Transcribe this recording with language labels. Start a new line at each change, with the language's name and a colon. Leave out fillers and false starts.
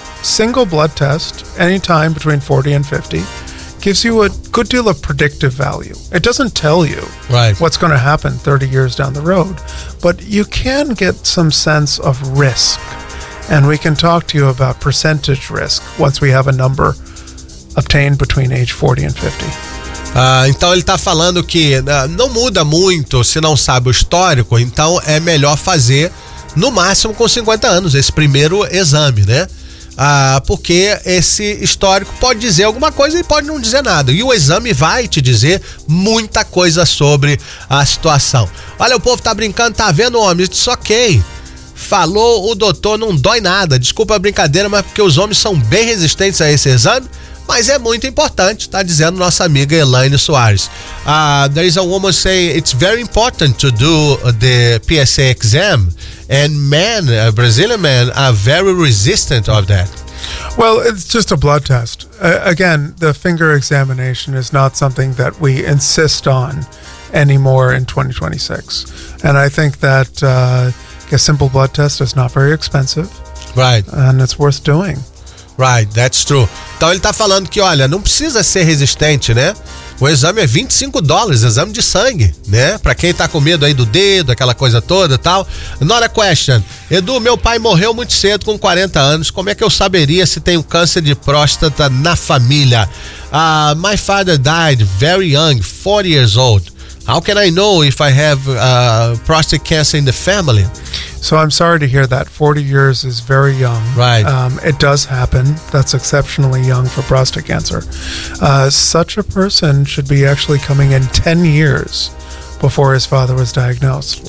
English: Single blood test, anytime between 40 and 50, gives you a good deal of predictive value. It doesn't tell you right what's going to happen 30 years down the road, but you can get some sense of risk. And we can talk to you about percentage risk once we have a number obtained between age 40 and 50.
Portuguese: Então ele está falando que não muda muito se não sabe o histórico, então é melhor fazer no máximo com 50 anos esse primeiro exame, né? Porque esse histórico pode dizer alguma coisa e pode não dizer nada. E o exame vai te dizer muita coisa sobre a situação. Olha, o povo está brincando, está vendo, homem?
English: It's okay.
Portuguese: Falou o doutor, não dói nada. Desculpa a brincadeira, mas porque os homens são bem resistentes a esse exame. Mas é muito importante, tá dizendo nossa amiga Elaine Soares.
English: There is a woman saying it's very important to do the PSA exam. And men, Brazilian men, are very resistant of that. Well, it's just a blood test. Again, the finger examination is not something that we insist on anymore in 2026. And I think that a simple blood test is not very expensive. Right. And it's worth doing. Right, that's true.
Portuguese: Então ele está falando que, olha, não precisa ser resistente, né? O exame é $25, exame de sangue, né? Para quem está com medo aí do dedo, aquela coisa toda e tal.
English: Another question.
Portuguese: Edu, meu pai morreu muito cedo, com 40 anos. Como é que eu saberia se tenho câncer de próstata na família?
English: My father died very young, 40 years old. How can I know if I have prostate cancer in the family? So I'm sorry to hear that. 40 years is very young. Right. It does happen. That's exceptionally young for prostate cancer. Such a person should be actually coming in 10 years before his father was diagnosed.